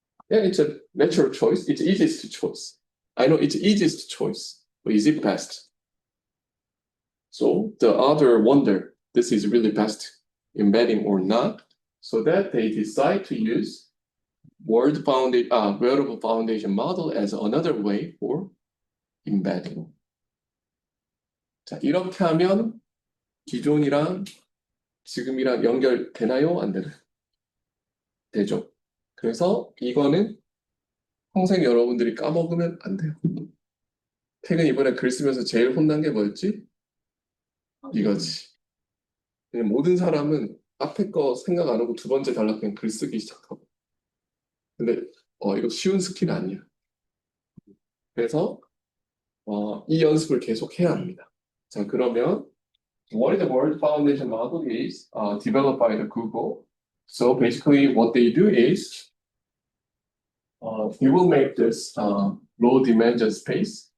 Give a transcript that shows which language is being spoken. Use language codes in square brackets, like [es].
[en] Yeah, it's a natural choice. It's easiest choice. I know it's easiest choice, but is it best? So the other wonder, this is really best embedding or not, so that they decide to use wearable foundation model as another way for embedding. [ko] 자, 이렇게 하면 기존이랑 지금이랑 연결되나요? 안 되나요? 되죠. 그래서 이거는 평생 여러분들이 까먹으면 안 돼요. 태근 이번에 글 쓰면서 제일 혼난 게 뭐였지? 이거지. 그냥 모든 사람은 앞에 거 생각 안 하고 두 번째 달라 그냥 글 쓰기 시작하고. 근데 이거 쉬운 스킬 아니야. 그래서 이 연습을 계속 해야 합니다. 자, 그러면 [en] what the World Foundation model is developed by the Google. So basically what they do is they will make this low dimension space.